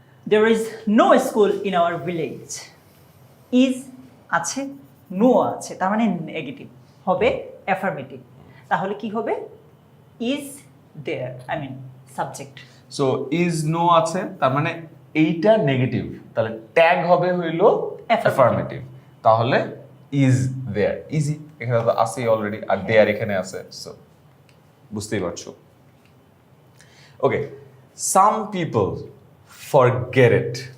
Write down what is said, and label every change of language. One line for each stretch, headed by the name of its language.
English: There is no school in our village.
Bangla: Is আছে, no আছে, তার মানে নেগেটিভ হবে, অ্যাফার্মেটিভ। তাহলে কি হবে?
English: Is there, I mean
Bangla: subject. So is no আছে, তার মানে এইটা নেগেটিভ, তাহলে ট্যাগ হবে হইলো অ্যাফার্মেটিভ, তাহলে ইজ দেয়ার। ইজি, এখানে তো আছে অলরেডি, আর দেয়ার এখানে আছে, সো বুঝতেই পারছো।
English: Okay, some people forget it.